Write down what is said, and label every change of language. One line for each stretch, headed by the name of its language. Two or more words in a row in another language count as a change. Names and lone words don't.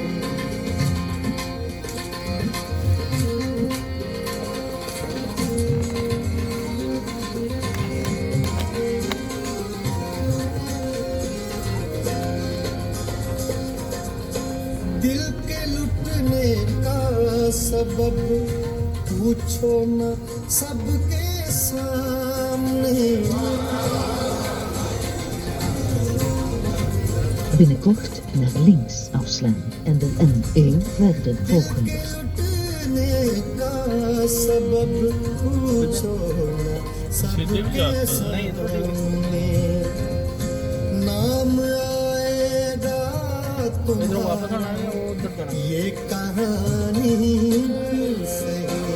Hindi: दिल के लुटने का सबब पूछो न सबके सामने।
Dutch: Binnenkort naar links afslaan en de N1 verder
Hindi: दिल
Dutch: volgen.
Hindi: के लुटने का सबब पूछो न सबके सामने। नाम आएगा इधर वापस तुम्हारा, आना है वो उधर जाना ये कहानी फिर सही।